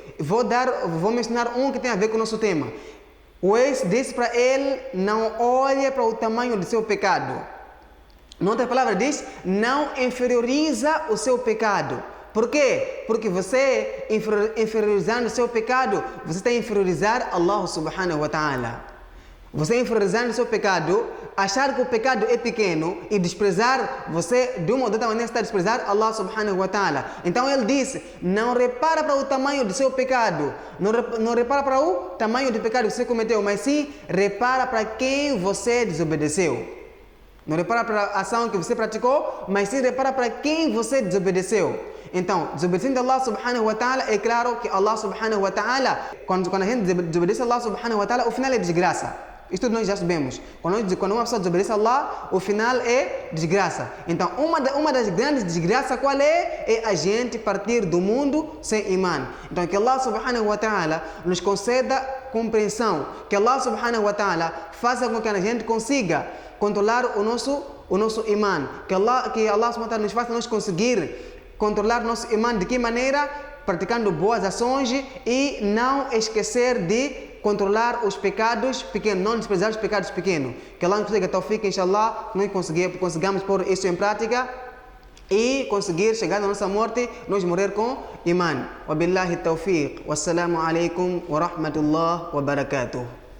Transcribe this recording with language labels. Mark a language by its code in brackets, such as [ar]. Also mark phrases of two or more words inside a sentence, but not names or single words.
[pt] Vou mencionar um que tem a ver com o nosso tema. O ex disse para ele, não olhe para o tamanho do seu pecado. Noutra palavra diz, não inferioriza o seu pecado. Por quê? Porque você, inferiorizando o seu pecado, você está a inferiorizar [ar] الله سبحانه وتعالى. [pt] Você inferiorizando o seu pecado, achar que o pecado é pequeno e desprezar, você de uma ou outra maneira está a desprezar [ar] الله سبحانه وتعالى. [pt] Então ele disse, não repara para o tamanho do seu pecado, não repara para o tamanho do pecado que você cometeu, mas sim repara para quem você desobedeceu. Não repara para a ação que você praticou, mas sim repara para quem você desobedeceu. Então, desobedecendo a [ar] الله سبحانه وتعالى, [pt] é claro que [ar] الله سبحانه وتعالى, [pt] quando a gente desobedece a [ar] الله سبحانه وتعالى, [pt] o final é desgraça. Isto nós já sabemos. Quando uma pessoa desobedece a Allah, o final é desgraça. Então, uma das grandes desgraças qual é? É a gente partir do mundo sem imã. Então, que [ar] الله سبحانه وتعالى [pt] nos conceda compreensão. Que [ar] الله سبحانه وتعالى [pt] faça com que a gente consiga controlar o nosso imã. Que [ar] الله سبحانه وتعالى [pt] nos faça nós conseguir controlar nosso imã de que maneira? Praticando boas ações e não esquecer de controlar os pecados pequenos, não desprezar os pecados pequenos. Que Allah nos consiga tawfiq, inshallah, nós consigamos pôr isso em prática e conseguir chegar na nossa morte, nós morrer com imã. [ar] وبالله التوفيق. والسلام عليكم ورحمة الله وبركاته.